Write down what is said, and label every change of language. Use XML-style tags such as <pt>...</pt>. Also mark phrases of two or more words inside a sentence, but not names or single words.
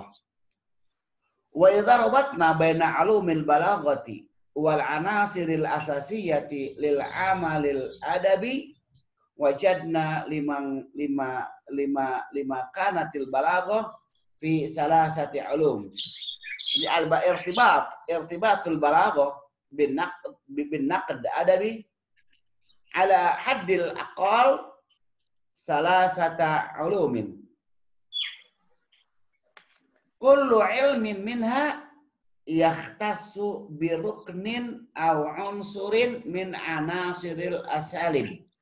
<ar>وإذا ربطنا بين علوم البلاغة والعناصر الأساسية للعمل الأدبي وجدنا لما كانت البلاغة في ثلاثة علوم. Jadi ارتباط البلاغة بالنقد الأدبي على حد الأقل ثلاثة علوم. كل علم منها يختص بركن أو عنصر من عناصر الأساليب.</ar>